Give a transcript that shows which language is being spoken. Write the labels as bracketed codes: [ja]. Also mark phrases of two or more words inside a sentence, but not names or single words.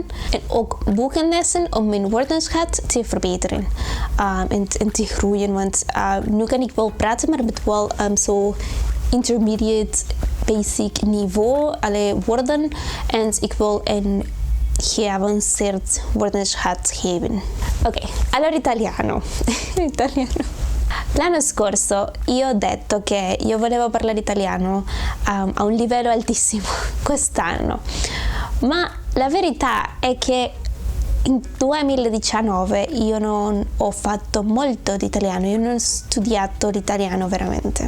[nl] En ook boekenlessen om mijn woordenschat te verbeteren en te groeien. Want nu kan ik wel praten, maar met wel zo [en] intermediate basic [nl] niveau, woorden. En ik wil een geavanceerd woordenschat geven. [it] Ok, allora italiano. L'anno scorso io ho detto che io volevo parlare italiano a un livello altissimo quest'anno, ma la verità è che in 2019 io non ho fatto molto di italiano, io non ho studiato l'italiano veramente.